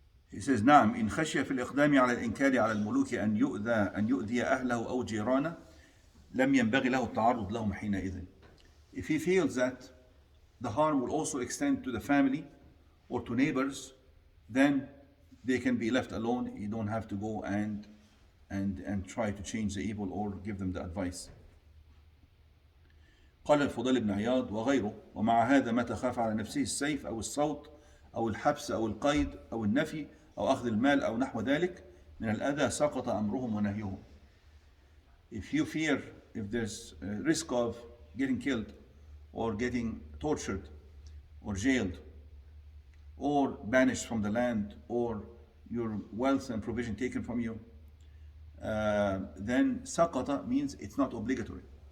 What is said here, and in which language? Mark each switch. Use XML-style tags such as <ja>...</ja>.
<en>He says,</en> <ar>نعم إن خشي في الإقدام على الإنكار على الملوك أن يؤذي أهله أو جيرانه لم ينبغي له التعرض لهم حينئذ.</ar> <en>If he feels that the harm will also extend to the family or to neighbors, then they can be left alone. You don't have to go and try to change the evil or give them the advice.</en> <ar>قال الفضيل بن عياض وغيره ومع هذا متى خاف على نفسه السيف أو الصوت أو الحبس أو القيد أو النفي أو أخذ المال أو نحو ذلك من الأذى سقط أمرهم ونهيهم.</ar> <en>If you fear, if there's a risk of getting killed or getting tortured or jailed or banished from the land or your wealth and provision taken from you, then saqata means it's not obligatory.</en>